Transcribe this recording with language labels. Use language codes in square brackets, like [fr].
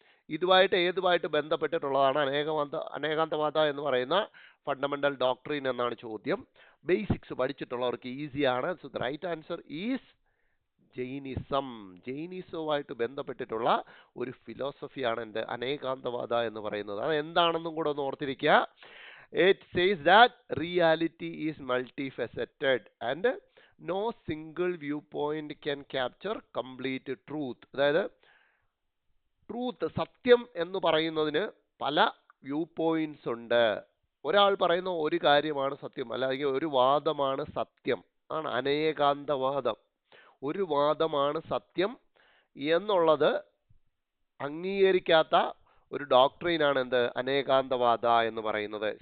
[ml] ഏതുമായിട്ട് ബന്ധപ്പെട്ടിട്ടുള്ളതാണ് അനേകാന്തവാദ എന്ന് പറയുന്ന fundamental doctrine എന്നാണ് ചോദ്യം. ബേസിക്സ് പഠിച്ചിട്ടുള്ളവർക്ക് ഈസിയാണ്. [en] So the right answer is Jainism. [ml] ജൈനിസവുമായിട്ട് ബന്ധപ്പെട്ടിട്ടുള്ള ഒരു ഫിലോസഫിയാണ് എൻ്റെ അനേകാന്തവാദ എന്ന് പറയുന്നത്. അത് എന്താണെന്നും കൂടെ ഒന്ന് ഓർത്തിരിക്കുക. [en] It says that reality is multifaceted and no single viewpoint can capture complete truth. [ml] അതായത് ട്രൂത്ത്, സത്യം എന്ന് പറയുന്നതിന് പല വ്യൂ പോയിന്റ്സ് ഉണ്ട്. ഒരാൾ പറയുന്ന ഒരു കാര്യമാണ് സത്യം, അല്ലെങ്കിൽ ഒരു വാദമാണ് സത്യം, ആണ് അനേകാന്തവാദം. ഒരു വാദമാണ് സത്യം എന്നുള്ളത് അംഗീകരിക്കാത്ത ഒരു ഡോക്ട്രീനാണ് എന്ത് അനേകാന്തവാദ എന്ന് പറയുന്നത്.